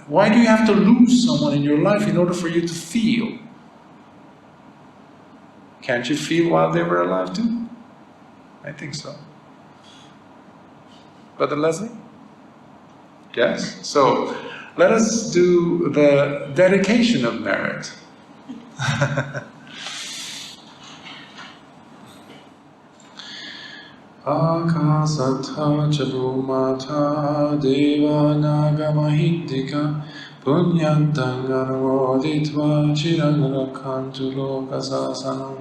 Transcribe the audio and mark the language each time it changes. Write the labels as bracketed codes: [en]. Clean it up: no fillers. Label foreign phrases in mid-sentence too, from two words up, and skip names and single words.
[en] Why do you have to lose someone in your life in order for you to feel? Can't you feel while they were alive too? I think so. Brother Leslie? Yes? So, let us do the dedication of merit. [pi] Akasatha chabhumata deva nagamahittika punyantang anumoditva chirang rakhantu lokasasanam.